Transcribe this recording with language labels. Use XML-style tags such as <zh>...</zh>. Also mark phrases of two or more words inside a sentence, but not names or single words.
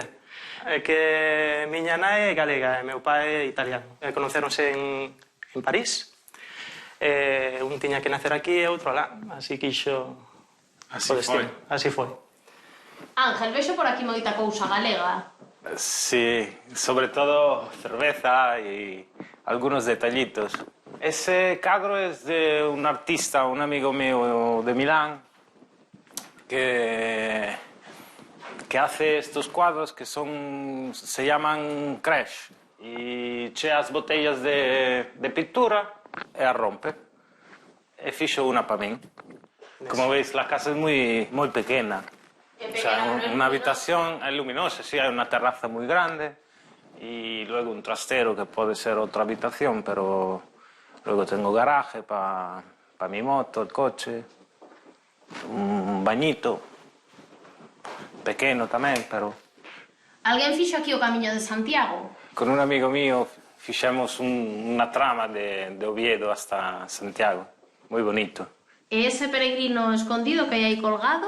<gl>É que miña nai é galega e meu pai é italiano. Conoceronse en París. Un tiña que nacer aquí e outro alá, así quixo o destino. Así foi. Ángel, vexo por aquí moita cousa galega.</gl> <es>Sí, sobre todo cerveza y algunos detallitos. Ese cadro es de un artista, un amigo mío de Milán, que hace estos cuadros que se llaman crash. Y echa</es> <gl>as botellas de pintura e a rompe. E fixo una para min.</gl> <es>Como veis, la casa es muy pequeña. O sea, una habitación es luminosa, sí, hay una terraza muy grande y luego un trastero que puede ser otra habitación, pero luego tengo garaje para mi moto, el coche. un bañito,</es> <gl>pequeno tamén, pero... Alguén fixo aquí o Camiño de Santiago?</gl> <es>Con un amigo mío</es> <gl>fixemos unha trama de Oviedo hasta Santiago, moi bonito. E ese peregrino escondido que hai aí colgado?</gl>